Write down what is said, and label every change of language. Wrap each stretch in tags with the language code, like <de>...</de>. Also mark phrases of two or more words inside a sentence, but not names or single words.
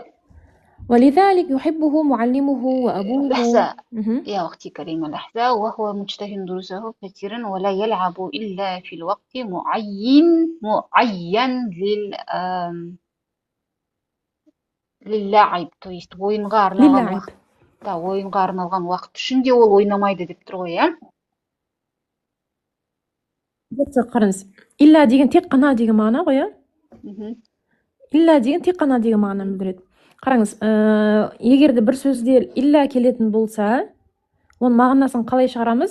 <ar>ولذلك يحبه معلمه وأبوه. لحظة يا أختي كريمة، لحظة. وهو مجتهد دروسه كثيرا ولا يلعب إلا في الوقت معين للعب.</ar> <ru>То есть</ru> <kk>ойынға арналған уақыт үшінде ол ойнамайды деп тұр ғой, иә? қараңыз. Илля деген тек қана деген мағына ғой, иә? Илля деген тек қана деген мағынаны білдіреді. Қараңыз, егерде бір сөзде илля келетін болса, Оның мағынасын қалай шығарамыз?</kk>